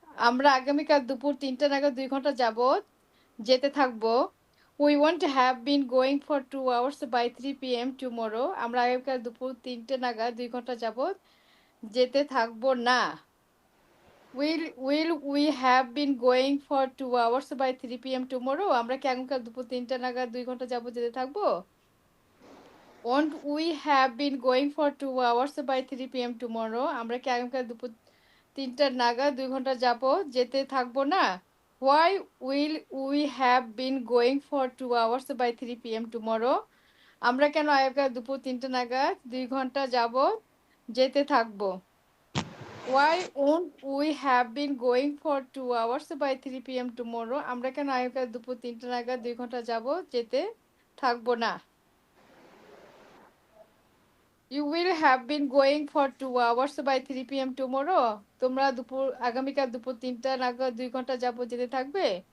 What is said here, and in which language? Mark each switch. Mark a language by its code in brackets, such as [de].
[bn] আমরা আগামীকাল দুপুর 3টা নাগাদ 2 ঘন্টা যাবত যেতে থাকবো। [en] We won't have been going for 2 hours by 3 PM tomorrow. [bn] আমরা আগামীকাল দুপুর 3টে নাগাদ 2 ঘন্টা যাবত যেতে থাকবো না। [en] Will we have been going for 2 hours by 3 PM tomorrow? [bn] আমরা কি আগামীকাল দুপুর 3টে নাগাদ 2 ঘন্টা যাবত যেতে থাকবো? [en] Won't we have been going for 2 hours by 3 PM tomorrow? [bn] আমরা কি আগামীকাল দুপুর 3টা নাগাদ 2 ঘন্টা যাবত যেতে থাকবো না? [en] Why will we have been going for 2 hours by 3 PM tomorrow? [bn] আমরা কেন আগামীকাল দুপুর 3টা নাগাদ 2 ঘন্টা যাবত যেতে থাকবো? [en] Why won't we have been going for 2 hours by 3 PM tomorrow? [bn] আমরা কেন আগামীকাল দুপুর 3টা নাগাদ 2 ঘন্টা যাবত যেতে থাকবো না? [en] You will have been going for 2 hours by 3 PM tomorrow. [bn] তোমরা আগামীকাল দুপুর 3টা নাগাদ 2 ঘন্টা যাবত যেতে থাকবে?